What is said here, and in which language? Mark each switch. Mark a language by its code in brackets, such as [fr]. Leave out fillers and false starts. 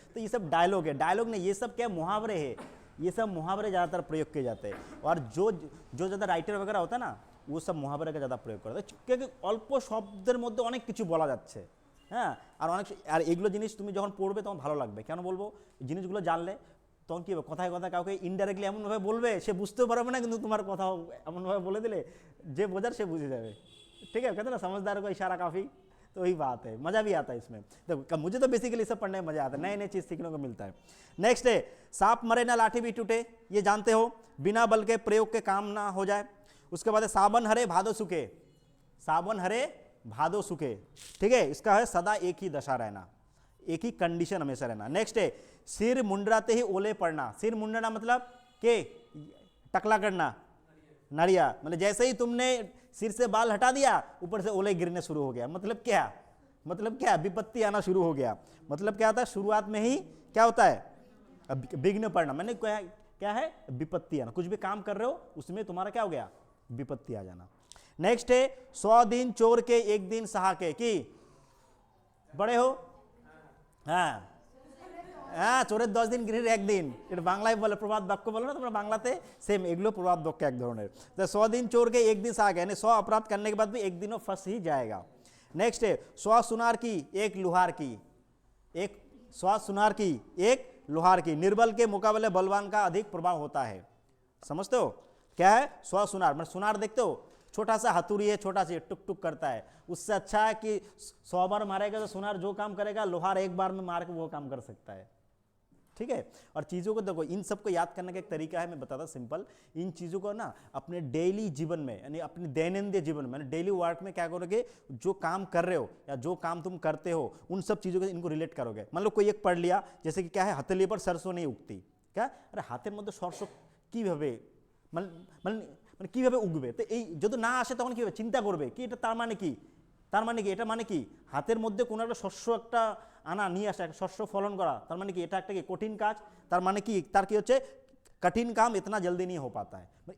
[hi] तो ये सब डायलॉग है, डायलॉग नहीं, ये सब क्या मुहावरे है, ये सब मुहावरे ज़्यादातर प्रयोग किए जाते हैं। और जो ज़्यादा राइटर वगैरह होता है ना वो सब मुहावरे का ज़्यादा प्रयोग करते हैं, क्योंकि [bn] अल्प शब्देर मধ্যে অনেক কিছু বলা যাচ্ছে। হ্যাঁ, আর এগুলো জিনিস তুমি যখন পড়বে তখন ভালো লাগবে। কেন বলবো, জিনিসগুলো জানলে তখন কী হবে, কথায় কথায় কাউকে ইনডাইরেক্টলি এমনভাবে বলবে সে বুঝতেও পারবে না, কিন্তু তোমার কথা এমনভাবে বলে দিলে যে বোঝার সে বুঝে যাবে। [hi] ठीक है, कहते हैं ना समझदार को इशारा काफ़ी। तो वही बात है, मज़ा भी आता है इसमें। तो मुझे तो बेसिकली सब पढ़ने में मज़ा आता है, नए नए चीज़ सीखने को मिलता है। नेक्स्ट है सांप मरे ना लाठी भी टूटे, ये जानते हो, बिना बल के प्रयोग के काम ना हो जाए। उसके बाद है सावन हरे भादो सूखे, सावन हरे भादो सूखे, ठीक है, इसका है सदा एक ही दशा रहना, एक ही कंडीशन हमेशा रहना। नेक्स्ट है सिर मुंडराते ही ओले पड़ना, सिर मुंडना मतलब के टकला करना, नड़िया, मतलब जैसे ही तुमने सिर से बाल हटा दिया ऊपर से ओले गिरने शुरू हो गया। मतलब क्या, मतलब क्या, विपत्ति आना शुरू हो गया। मतलब क्या होता है, शुरुआत में ही क्या होता है विघ्न पड़ना, मैंने क्या है विपत्ति आना। कुछ भी काम कर रहे हो उसमें तुम्हारा क्या हो गया, विपत्ति आ जाना। नेक्स्ट है 100 दिन चोर के 1 दिन सहा के, कि बड़े हो, हाँ [bn] হ্যাঁ, চোরের 10 দিন গৃহের 1 দিন, এটা বাংলায় বলে, প্রবাদ বাক্য বলে না তোমরা বাংলাতে, সেম এগুলো প্রবাদ বাক্য এক ধরনের। [hi] तो 100 दिन चोर के 1 दिन सहा के, यानी 100 अपराध करने के बाद भी 1 दिन वो फंस ही जाएगा। नेक्स्ट है 100 सुनार की 1 लुहार की, एक 100 सुनार की 1 लुहार की, निर्बल के मुकाबले बलवान का अधिक प्रभाव होता है। समझते हो क्या है 100 सुनार, मतलब सुनार देखते हो, छोटा सा हथुड़ी है, छोटा सा टुक टुक करता है, उससे अच्छा है कि 100 बार मारेगा तो सुनार जो काम करेगा लोहार एक बार में मार के वो काम कर सकता है। ठीक है, और चीज़ों को देखो, इन सबको याद करने का एक तरीका है, मैं बताता सिंपल। इन चीज़ों को ना अपने डेली जीवन में, यानी अपने दैनंदिन जीवन में, डेली वर्क में क्या करोगे, जो काम कर रहे हो या जो काम तुम करते हो उन सब चीज़ों को इनको रिलेट करोगे। मान लो कोई एक पढ़ लिया, जैसे कि क्या है, हथेली पर सरसों नहीं उगती, क्या, अरे [bn] हाथेर मধ্যে सरसों কীভাবে মানে কীভাবে উগবে, তো এই যদি না আসে তখন কীভাবে চিন্তা করবে কি এটা তার মানে কি, তার মানে কি, এটা মানে কি হাতের মধ্যে কোনো একটা শস্য একটা আনা নিয়ে আসা, একটা শস্য ফলন করা, তার মানে কি এটা একটা কি কঠিন কাজ, তার মানে কি, তার কি হচ্ছে কঠিন কাম [hi] ইতনা জলদি नहीं हो पाता है।